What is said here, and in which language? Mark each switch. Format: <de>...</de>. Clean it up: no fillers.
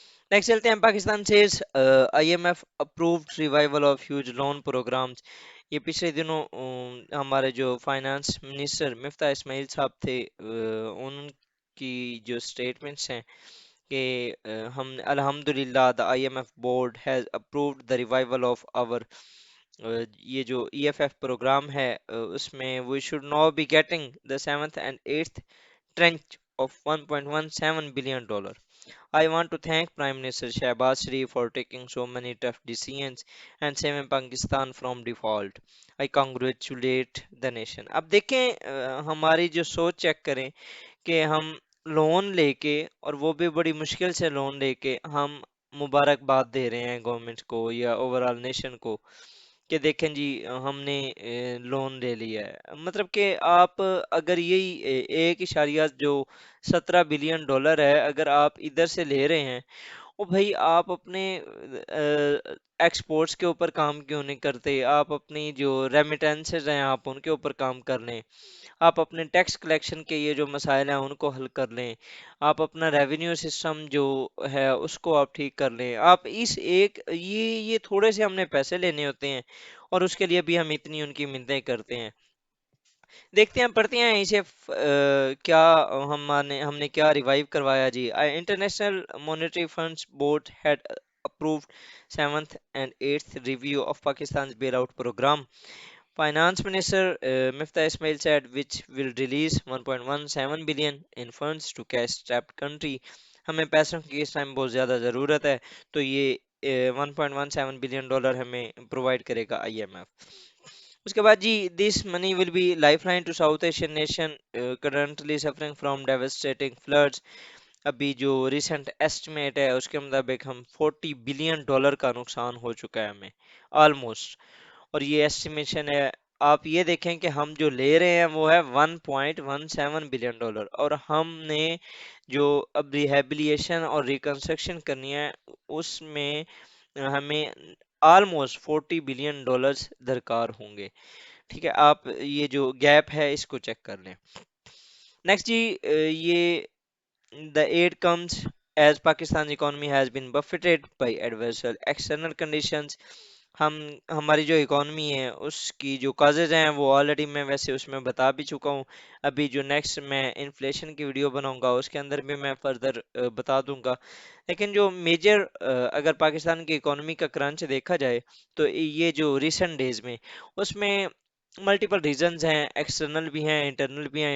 <ur>Next چلتے ہیں،</ur> <en>Pakistan sees I M F approved revival of huge loan programmes.</en> <ur>یہ پچھلے دنوں ہمارے جو فائنانس منسٹر مفتاح اسماعیل صاحب تھے، ان کی جو سٹیٹمنٹس ہیں کہ ہم الحمدللہ</ur> <en>the IMF board has approved the revival of our</en> <ur>یہ جو ای ایف ایف پروگرام ہے اس میں</ur> <en>we should now be getting the 7th and 8th tranche of 1.17 billion dollar. I want to thank Prime Minister Shehbaz Sharif for taking so many tough decisions and saving Pakistan from default. I congratulate the nation.</en> <ur>اب دیکھیں ہماری جو سوچ check کریں کہ ہم loan لے کے، اور وہ بھی بڑی مشکل سے لون لے کے، ہم مبارکباد دے رہے ہیں گورنمنٹ کو یا اوور آل نیشن کو کہ دیکھیں جی ہم نے لون لے لیا ہے۔ مطلب کہ آپ اگر یہی 1.17 بلین ڈالر ہے اگر آپ ادھر سے لے رہے ہیں، او بھائی آپ اپنے ایکسپورٹس کے اوپر کام کیوں نہیں کرتے؟ آپ اپنی جو ریمیٹنسز ہیں آپ ان کے اوپر کام کر لیں، آپ اپنے ٹیکس کلیکشن کے یہ جو مسائل ہیں ان کو حل کر لیں، آپ اپنا ریونیو سسٹم جو ہے اس کو آپ ٹھیک کر لیں۔ آپ اس ایک یہ تھوڑے سے ہم نے پیسے لینے ہوتے ہیں اور اس کے لیے بھی ہم اتنی ان کی منتیں کرتے ہیں۔ دیکھتے ہیں، پڑھتے ہیں اسے کیا ہم نے کیا ریوائیو کروایا جی۔</ur> <en>International monetary funds board had approved 7th and 8th review of Pakistan's bailout program. Finance Minister Miftah Ismail said which will release 1.17 billion in funds to cash-strapped country.</en> <ur>ہمیں پیسوں کی اس ٹائم بہت زیادہ ضرورت ہے، تو یہ 1.17 بلین ڈالر ہمیں پرووائڈ کرے گا آئی ایم ایف۔ اس کے بعد جی،</ur> <en>This money will be life line to south Asian nation currently suffering from devastating floods.</en> <ur>ابھی جو ریسنٹ ایسٹیمیٹ ہے اس کے مطابق ہم 40 بلین ڈالر کا نقصان ہو چکا ہے ہمیں آلموسٹ، اور یہ ایسٹیمیشن ہے آپ یہ دیکھیں کہ ہم جو لے رہے ہیں وہ ہے 1.17 بلین ڈالر، اور ہم نے جو اب ریہیبلیشن اور ریکنسٹرکشن کرنی ہے اس میں ہمیں آلموسٹ 40 بلین ڈالرز درکار ہوں گے. ٹھیک ہے، آپ یہ جو گیپ ہے اس کو چیک کر لیں. نیکسٹ جی، یہ</ur> <en>the aid comes as Pakistan's economy has been buffeted by adverse external conditions.</en> <ur>ہم ہماری جو اکانومی ہے اس کی جو کازز ہیں وہ آلریڈی میں ویسے اس میں بتا بھی چکا ہوں. ابھی جو نیکسٹ میں انفلیشن کی ویڈیو بناؤں گا اس کے اندر بھی میں فردر بتا دوں گا. لیکن جو میجر اگر پاکستان کی اکانومی کا کرنچ دیکھا جائے تو یہ جو ریسنٹ ڈیز میں اس میں ملٹیپل ریزنز ہیں، ایکسٹرنل بھی ہیں انٹرنل بھی ہیں.</ur>